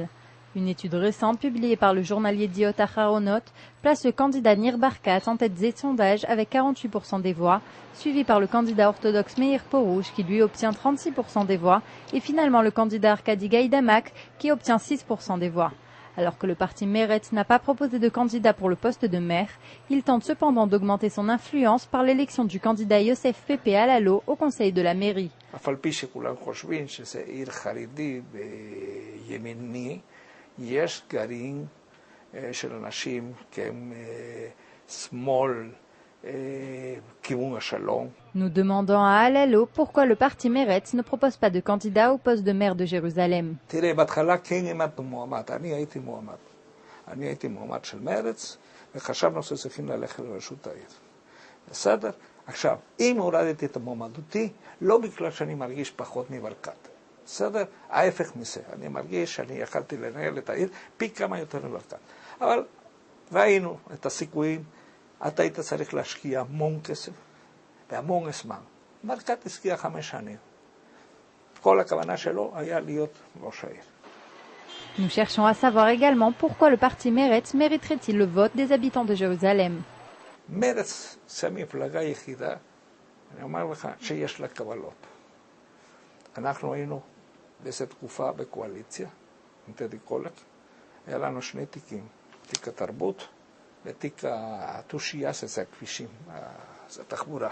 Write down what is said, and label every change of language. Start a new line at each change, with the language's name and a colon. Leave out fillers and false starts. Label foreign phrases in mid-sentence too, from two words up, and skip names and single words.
French: Une étude récente publiée par le journal Yediot Aharonot place le candidat Nir Barkat en tête des sondages avec 48% des voix, suivi par le candidat orthodoxe Meir Porouche qui lui obtient 36% des voix et finalement le candidat Arkady Gaïdamak qui obtient 6% des voix. Alors que le parti Meretz n'a pas proposé de candidat pour le poste de maire, il tente cependant d'augmenter son influence par l'élection du candidat Yosef Pepe Alalo au conseil de la mairie.
Hebrew: יש גרעין של אנשים שהם שמאל, כיוון השלום.
French: Nous demandons à Alalo pourquoi le parti Meretz ne propose pas de candidat au poste de maire de Jérusalem.
Hebrew: תראה, בהתחלה כן העמדנו מועמד, אני הייתי מועמד של מרץ, וחשבנו שצריכים ללכת לראשות העיר. בסדר? עכשיו, אם הורדתי את המועמדותי, לא בגלל שאני מרגיש פחות מברקת. בסדר? ההפך מזה. אני מרגיש שאני יכלתי לנהל את העיר פי כמה יותר מברקת. אבל ראינו את הסיכויים, אתה היית צריך להשקיע המון כסף והמון זמן. ברקת השקיע 5 שנים. כל הכוונה שלו היה להיות ראש העיר.
French: Nous cherchons à savoir également pourquoi le parti Meretz mériterait-il le vote des habitants de Jérusalem.
Hebrew: מרץ זה המפלגה היחידה, אני אומר לך, שיש לה קבלות. אנחנו היינו באיזו תקופה בקואליציה, עם טדי קולק, היה לנו 2 תיקים, תיק התרבות ותיק התושייה, שזה הכבישים, זה התחבורה.